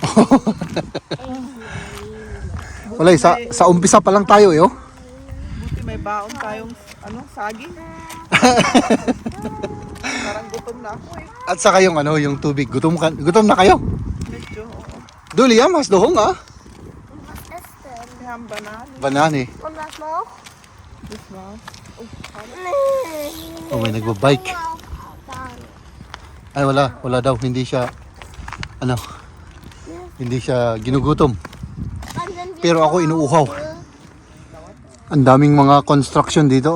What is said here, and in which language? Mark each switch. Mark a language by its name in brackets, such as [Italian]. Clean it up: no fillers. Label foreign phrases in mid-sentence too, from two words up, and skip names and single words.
[Filipino] Wala, sa umpisa pa lang tayo eh, oh. Buti may baon tayong saging. Parang gutom na ako eh. At saka yung yung tubig. Gutom na kayo? Medyo, oo. Duli mas dohong ah. [German] Was ist denn? Wir haben Bananen. Banane. Und was noch? Das war's. Oh, [Filipino] Oh, may nagbabike. Ay wala daw, hindi siya hindi siya ginugutom. Pero ako inuuhaw. Ang daming mga construction dito.